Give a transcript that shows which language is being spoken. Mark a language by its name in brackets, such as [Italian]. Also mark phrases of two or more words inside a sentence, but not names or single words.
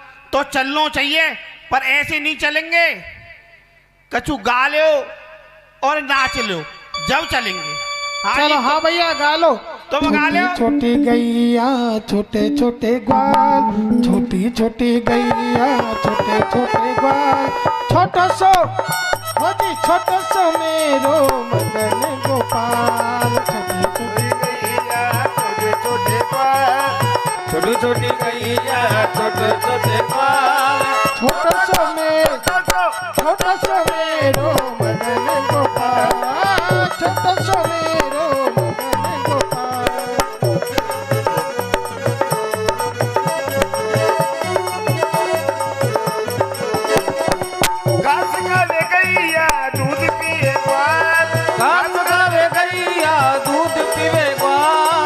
[Hindi] तो चलना चाहिए, पर ऐसे नहीं चलेंगे। कछु गा लो और नाच लो, जब चलेंगे। हाँ चलो जी, हाँ भैया गा लो। तुम गा लो। छोटी गैया छोटे छोटे ग्वाल, छोटी छोटी गैया छोटे छोटे ग्वाल, [Braj] छोटो सो हो जी छोटो सो मेरो मदन गोपाल। [Hindi] छोटी छोटी गैया छोटे छोटे ग्वाल, [Braj] छोटो सो मेरो मदन गोपाल, छोटो सो मेरो मदन गोपाल। घास खावे गैया दूध पिए ग्वाल, घास खावे गैया दूध पीवे ग्वाल,